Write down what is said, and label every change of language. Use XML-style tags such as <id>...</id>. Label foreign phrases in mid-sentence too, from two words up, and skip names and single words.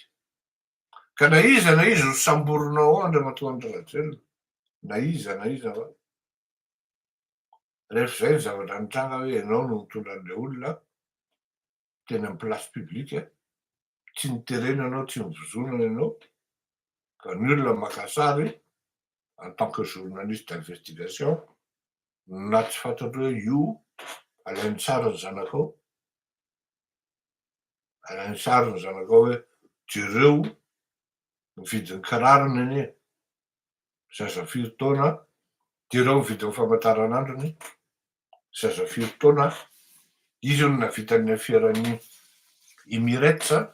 <mg>Ka na iza ho samborinao andriamatoa andry Rajoelina, na iza fa rehefa zay ny zavatra nitranga hoe ianao no mitondra an'le olona teny amin'ny</mg> <fr>place publique,</fr> <mg>tsy niterena anao, tsy nivozonana ianao, ka ny olona maka sary</mg> <fr>en tant que journaliste d'investigation</fr> <mg>na tsy fantatra hoe io alainy sary ny zanakao, alainy sary ny zanakao hoe jereo mividy ny kirarony anie, zaza firy taona, jereo mividy ny famantaranandrony, zaza firy taona, izy no navitany fiaran'ny Emirates.</mg>